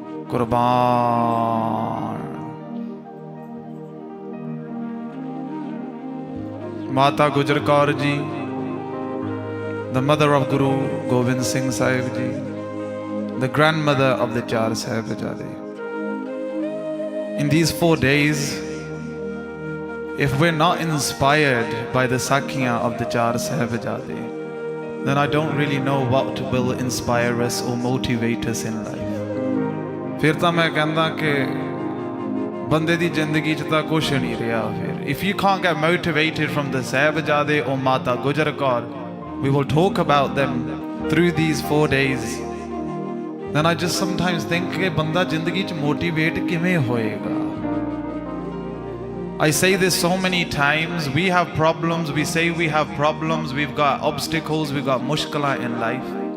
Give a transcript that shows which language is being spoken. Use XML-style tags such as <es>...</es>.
<en>ਕੁਰਬਾਨ Mata Gujar Kaur ji, the mother of Guru Gobind Singh Sahib ji, the grandmother of the Char Sahibzade. In these 4 days, if we're not inspired by the Sakhiyan of the Char Sahibzade, then I don't really know what will inspire us or motivate us in life.</en> <pa>ਫਿਰ ਤਾਂ ਮੈਂ ਕਹਿੰਦਾ ਕਿ ਬੰਦੇ ਦੀ ਜ਼ਿੰਦਗੀ 'ਚ ਤਾਂ ਕੁਛ ਨਹੀਂ ਰਿਹਾ।</pa> <en>ਫਿਰ if you can't get motivated from the Sahibzade or Mata Gujar Kaur, we will talk about them through these 4 days, then I just sometimes think</en> <pa>कि बंदा जिंदगी च motivate किवें होएगा।</pa> <en>I say this so many times, we have problems, we say we have problems, we've got obstacles, we've got मुश्किलां in life,</en>